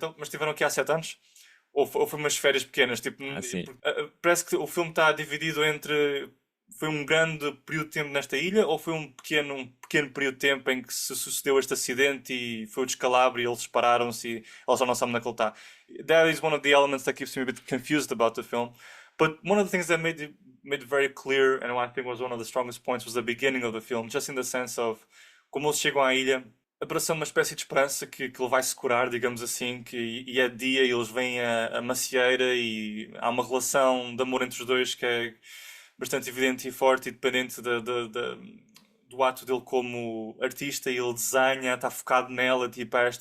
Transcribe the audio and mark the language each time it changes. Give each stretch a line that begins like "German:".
Portuguese: Então, mas estiveram aqui há 7 anos? Ou foi umas férias pequenas? Tipo, Ah, sim. parece que o filme está dividido entre. Foi um grande período de tempo nesta ilha ou foi um pequeno período de tempo em que se sucedeu este acidente e foi o descalabro e eles separaram-se e eles já não sabem onde é que ele está?
English: That is one of the elements that keeps me a bit confused about the film. But one of the things that made it very clear and I think was one of the strongest points was the beginning of the film, just in the sense of
Portuguese: como eles chegam à ilha, abraçando uma espécie de esperança que ele vai se curar, digamos assim, e é dia e eles vêm a macieira e há uma relação de amor entre os dois que é bastante evidente e forte e dependente do ato dele como artista e ele desenha, está focado nela, tipo,